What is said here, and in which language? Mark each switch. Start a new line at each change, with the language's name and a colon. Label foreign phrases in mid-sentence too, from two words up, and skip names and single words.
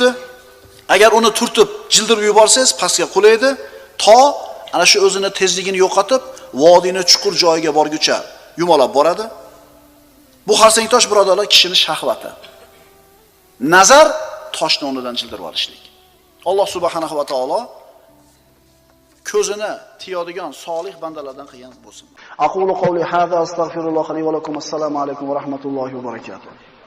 Uzbek: Agar uni turtib, jildirib yuborsangiz, pastga qulaydi, to ana shu o'zini tezligini yo'qotib, vodiyning chuqur joyiga borguncha yumalab boradi. Bu xarsang tosh, birodarlar, kishining shahvati. Nazar toshni o'rnidan jildirib olishlik. Alloh
Arabic: سبحانه وتعالى
Uzbek: ko'zini tiyadigan solih bandalardan qilgan bo'lsin.
Arabic: أقول قولي هذا أستغفر الله لي ولكم. السلام عليكم ورحمة الله وبركاته.